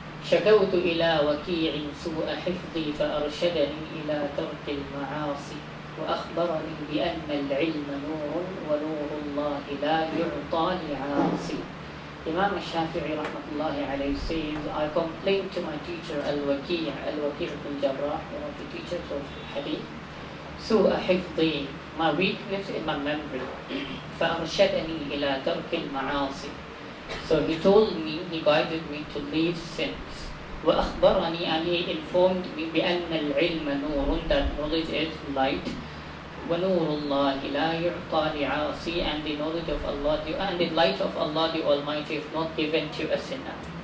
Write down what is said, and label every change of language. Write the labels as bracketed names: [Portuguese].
[Arabic] شكوت إلى وكيع سوء حفظي فأرشدني إلى ترك المعاصي وأخبرني بأن العلم نور ونور الله لا يعطى لعاصي. [English] Imam al-Shafi'i rahmatullahi alayhi says, I complained to my teacher Al-Waqi' ibn Jarrah, one of the teachers of Hadith, [Arabic] سوء حفظي, [English] my weakness in my memory. [Arabic] فأرشدني إلى ترك المعاصي. [English] So he told me, he guided me to leave sins. [Arabic] وأخبرني, [English] and he informed me [Arabic] بأن العلم نور, [English] that knowledge is light. [Arabic] ونور الله لا يعطى لعاصي, [English] and the knowledge of Allah, and the light of Allah the Almighty is not given to a sinner.